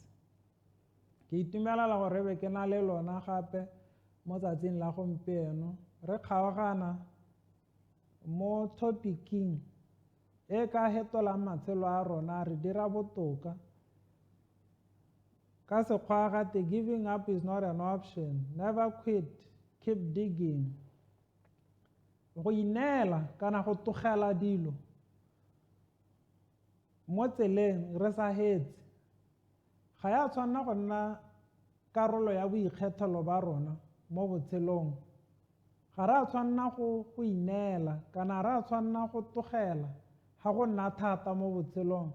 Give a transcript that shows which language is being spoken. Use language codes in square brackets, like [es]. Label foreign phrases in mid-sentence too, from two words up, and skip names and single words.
[tn] Ke itumelela gore be ke na le lona gape mo tsatsing la gompieno. Re kgaogana mo topiking e ka fetolang matshelo a rona, re dira botoka. Ka sekgwa gate, [en] giving up is not an option. Never quit, keep digging. [tn] Go ineela kana go tlogela dilo mo tseleng re sa hetse ga ya tshwanna go nna karolo ya boikgethelo ba rona mo botshelong. Ga re a tshwanna go ineela kana re a tshwanna go tlogela ga go nna thata mo botshelong.